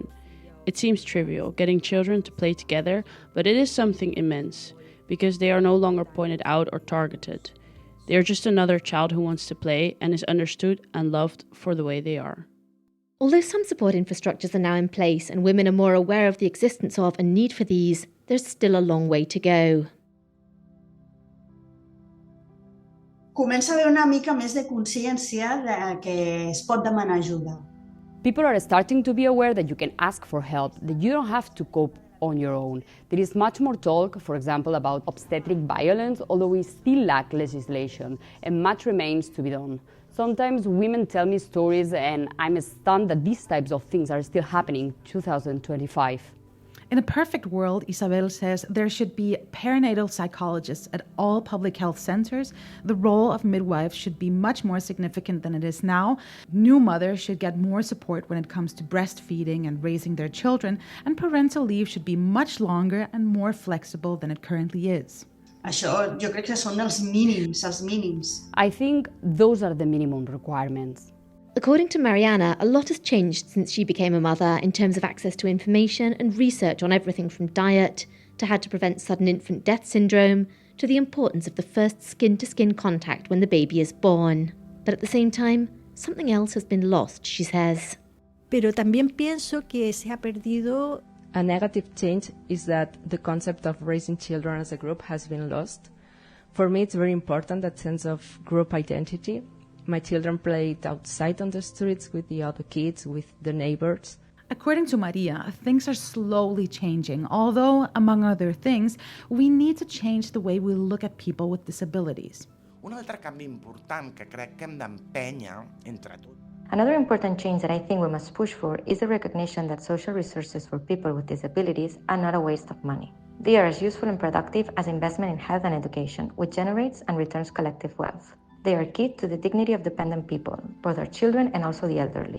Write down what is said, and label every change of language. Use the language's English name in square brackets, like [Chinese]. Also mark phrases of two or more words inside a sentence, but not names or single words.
[English] It seems trivial, getting children to play together, but it is something immense, because they are no longer pointed out or targeted. They are just another child who wants to play and is understood and loved for the way they are. Although some support infrastructures are now in place and women are more aware of the existence of and need for these, there's still a long way to go. [Catalan] Comença a haver una mica més de consciència de que es pot demanar ajuda. [English] People are starting to be aware that you can ask for help, that you don't have to cope on your own. There is much more talk, for example, about obstetric violence, although we still lack legislation, and much remains to be done. Sometimes women tell me stories and I'm stunned that these types of things are still happening in 2025. In a perfect world, Isabel says, there should be perinatal psychologists at all public health centers. The role of midwives should be much more significant than it is now. New mothers should get more support when it comes to breastfeeding and raising their children, and parental leave should be much longer and more flexible than it currently is. [Catalan] Això jo crec que són els mínims. [English] I think those are the minimum requirements. According to Mariana, a lot has changed since she became a mother in terms of access to information and research on everything from diet to how to prevent sudden infant death syndrome to the importance of the first skin-to-skin contact when the baby is born. But at the same time, something else has been lost, she says. [Spanish] Pero también pienso que se ha perdido. [English] A negative change is that the concept of raising children as a group has been lost. For me, it's very important, that sense of group identity. My children played outside on the streets with the other kids, with the neighbors. According to Maria, things are slowly changing, although, among other things, we need to change the way we look at people with disabilities. [Catalan] Un altre canvi important que crec que hem d'empènyer entre tots. [English] Another important change that I think we must push for is the recognition that social resources for people with disabilities are not a waste of money. They are as useful and productive as investment in health and education, which generates and returns collective wealth. They are key to the dignity of dependent people, both our children and also the elderly.